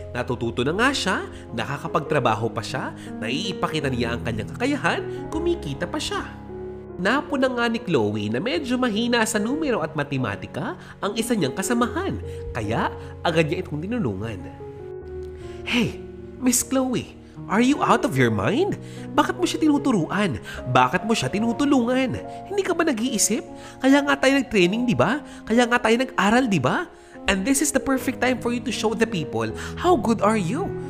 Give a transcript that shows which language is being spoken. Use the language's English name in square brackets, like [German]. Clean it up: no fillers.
[Filipino] Natututo na nga siya, nakakapagtrabaho pa siya, naiipakita niya ang kanyang kakayahan, kumikita pa siya. Napo na nga ni Chloe na medyo mahina sa numero at matematika ang isa niyang kasamahan, kaya agad niya itong tinulungan. [English] Hey, Miss Chloe, are you out of your mind? [Filipino] Bakit mo siya tinuturuan? Bakit mo siya tinutulungan? Hindi ka ba nag-iisip? Kaya nga tayo nag-training, di ba? Kaya nga tayo nag-aral, di ba? [English] And this is the perfect time for you to show the people how good are you.